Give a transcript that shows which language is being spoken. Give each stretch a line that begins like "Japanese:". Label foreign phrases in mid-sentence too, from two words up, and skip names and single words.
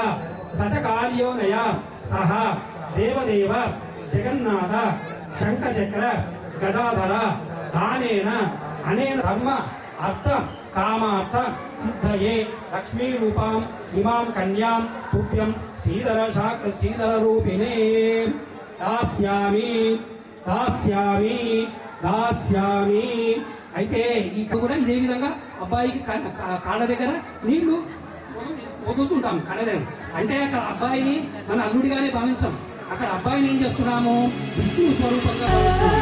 Sanskrit: सचकार्योनया सह देवदेव जगन्नाथ शङ्खचक्र गदाधर दानेन अनेन धर्म अर्थ कामार्थ सिद्धये लक्ष्मीरूपाम् इमां कन्यां तुभ्यं श्रीधररूपिणे दास्यामि दास्यामि दास्यामि
Telugu: అయితే ఇక్కడ కూడా ఇదే విధంగా అబ్బాయికి కాళ్ళ దగ్గర నీళ్లు వదులుతుంటాం కాళ్ళ దగ్గర. అంటే అక్కడ అబ్బాయిని మన అల్లుడిగానే భావించాం. అక్కడ అబ్బాయిని ఏం చేస్తున్నాము విష్ణువు స్వరూపంగా భావిస్తున్నాం.